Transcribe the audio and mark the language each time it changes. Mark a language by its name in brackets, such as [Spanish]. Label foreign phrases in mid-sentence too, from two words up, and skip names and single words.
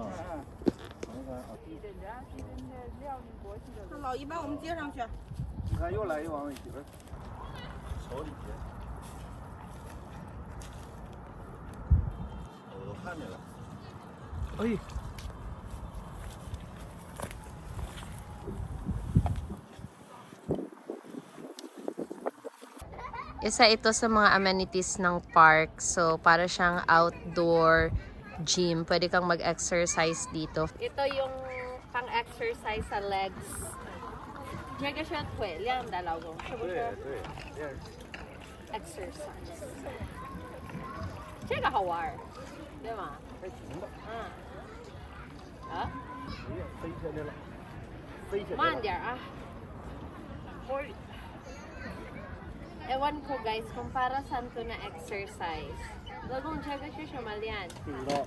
[Chinese] 嗯。唐山啊。地震家，地震的辽宁过去的。那老一把我们接上去。你看又来一网，媳妇儿，瞅底下，我都看见了。哎。 [Filipino] Isa ito sa mga amenities ng park. So, para siyang outdoor gym. Pwede kang mag-exercise dito. Ito yung pang-exercise sa legs. [Chinese] 这个是腿练的，老公，是不是？对，练 exercise。这个好玩，对吗？还行吧。嗯。啊？哎呀，飞起来了，飞起来了。慢点啊。 [Filipino] Ewan ko guys, kung para saan to na exercise. Lagong check siya siya malian. [Chinese] 不知道。